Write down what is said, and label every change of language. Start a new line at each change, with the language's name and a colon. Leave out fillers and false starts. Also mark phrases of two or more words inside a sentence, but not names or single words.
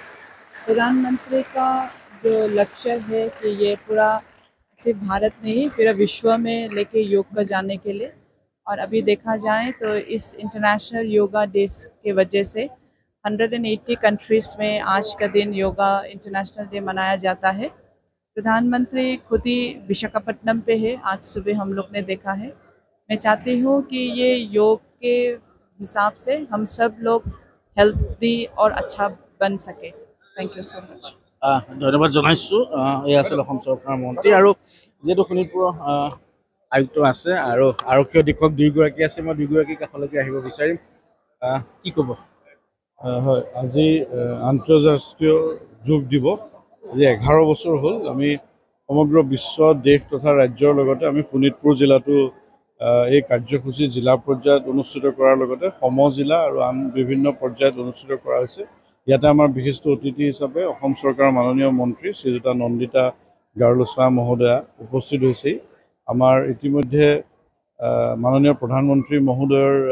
Hindi: प्रधानमंत्री का जो लक्ष्य है कि ये पूरा सिर्फ भारत नहीं पूरा विश्व में लेके योग को जाने के लिए और अभी देखा जाए तो इस
English: International Yoga Day
Hindi: के वजह से 180 कंट्रीज़ में आज का दिन
English: Yoga International Day
Hindi: मनाया जाता है। प्रधानमंत्री खुद ही विशाखापट्टनम पे है, आज सुबह हम लोग ने देखा है। मैं चाहती हूँ कि ये योग के हिसाब से हम सब लोग हेल्दी और अच्छा बन सके।
English: thank you so much.
Assamese: ধন্যবাদ জনাইছোঁ এই আছিল অসম চৰকাৰৰ মন্ত্ৰী আৰু যিহেতু শোণিতপুৰৰ আয়ুক্ত আছে আৰু আৰক্ষী অধীক্ষক দুয়োগৰাকী আছে মই দুয়োগৰাকীৰ কাষলৈকে আহিব বিচাৰিম কি ক'ব হয় আজি আন্তঃৰাষ্ট্ৰীয় যোগ দিৱস আজি 11 বছৰ হ'ল আমি সমগ্ৰ বিশ্ব দেশ তথা ৰাজ্যৰ লগতে আমি শোণিতপুৰ জিলাতো এই কাৰ্যসূচী জিলা পৰ্যায়ত অনুষ্ঠিত কৰাৰ লগতে সমজিলা আৰু আন বিভিন্ন পৰ্যায়ত অনুষ্ঠিত কৰা হৈছে ইয়াতে আমাৰ বিশিষ্ট অতিথি হিচাপে অসম চৰকাৰৰ মাননীয় মন্ত্ৰী শ্ৰীযুতা নন্দিতা গাৰুচাই মহোদয়া উপস্থিত হৈছে আমাৰ ইতিমধ্যে মাননীয় প্ৰধানমন্ত্ৰী মহোদয়ৰ